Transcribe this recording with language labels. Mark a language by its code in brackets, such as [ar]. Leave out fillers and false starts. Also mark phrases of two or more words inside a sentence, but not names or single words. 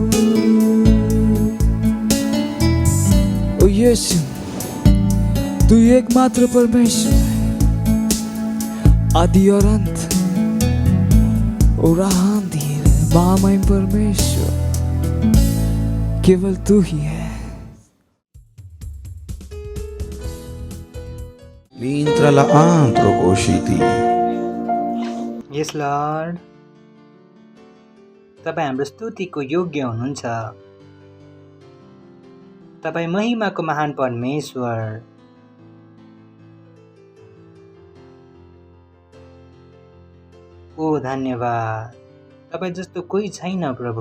[hi] ओ यीशु, तू एकमात्र परमेश्वर है, आदि और अंत और आंधीर महामय परमेश्वर केवल तू ही है। L'intra la antro cosciti. [en] yes Lord, [ne] तपाईँ हाम्रो स्तुतिको योग्य हुनुहुन्छ। तपाईँ महिमाको महान परमेश्वर। ओ धन्यवाद, तपाईँ जस्तो कोही छैन प्रभु।